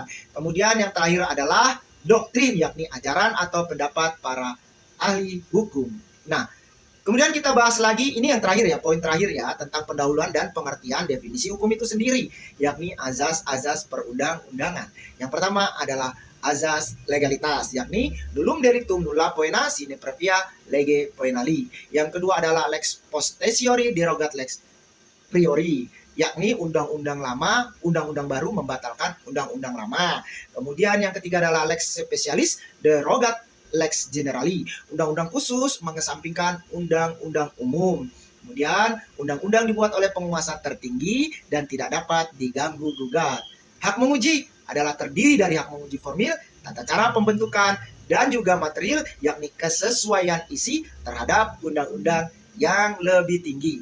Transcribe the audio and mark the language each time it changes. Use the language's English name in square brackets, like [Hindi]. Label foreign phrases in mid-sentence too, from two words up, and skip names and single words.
[Indonesian] Kemudian yang terakhir adalah doktrin, yakni ajaran atau pendapat para ahli hukum. Nah, kemudian kita bahas lagi, ini yang terakhir ya, poin terakhir ya, tentang pendahuluan dan pengertian definisi hukum itu sendiri, yakni azas-azas perundang-undangan. Yang pertama adalah azas legalitas, yakni [Latin] nullum delictum nulla poena sine previa lege poenali. [Indonesian] Yang kedua adalah [Latin] lex possessiori derogat lex priori, [Indonesian] yakni undang-undang lama, undang-undang baru membatalkan undang-undang lama. Kemudian yang ketiga adalah [Latin] lex specialis derogat lex generali, [Indonesian] undang-undang khusus mengesampingkan undang-undang umum. Kemudian undang-undang dibuat oleh penguasa tertinggi dan tidak dapat diganggu-gugat. Hak menguji adalah terdiri dari hak menguji formil, tata cara pembentukan, dan juga material, yakni kesesuaian isi terhadap undang-undang yang lebih tinggi.